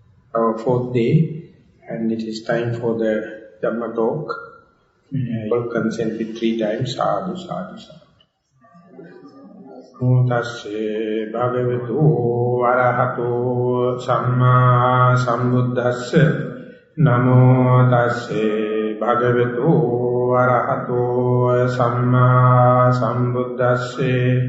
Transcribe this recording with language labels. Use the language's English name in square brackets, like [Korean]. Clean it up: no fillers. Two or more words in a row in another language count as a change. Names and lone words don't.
[English] our fourth day, and it is time for the Dhamma talk. All consent with 3 times, [Pali] sadhu, sadhu, sadhu. Namo tasse bhagavato arahato samma sambuddhassa. Namo tasse bhagavato arahato samma sambuddhassa.